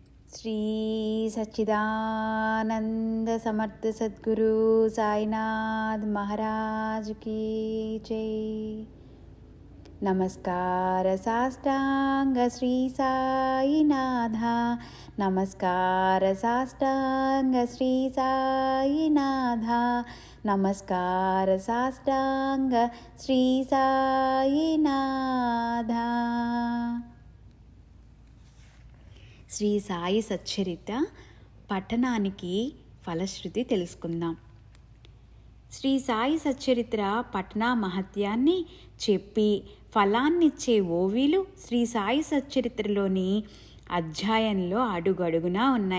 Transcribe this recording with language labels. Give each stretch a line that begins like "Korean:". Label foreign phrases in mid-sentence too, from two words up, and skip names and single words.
Hindi: श्री सच्चिदानंद समर्थ सद्गुरु साईनाथ महाराज की जय।
Marathi: नमस्कार साष्टांग श्री साईनाथ, नमस्कार साष्टांग श्री साईनाथ, नमस्कार साष्टांग श्री साईनाथ।
Telugu: శ్రీ సాయి సచ్చరిత పఠనానికి ఫలశ్రుతి తెలుసుకుందాం. శ్రీ సాయి సచ్చరిత్ర పఠన మహత్యాన్ని చెప్పి ఫలాన్నిచ్చే ఓవీలు శ్రీ సాయి సచ్చరిత్రలోని అధ్యాయంలో అడుగడుగునా ఉన్నాయి.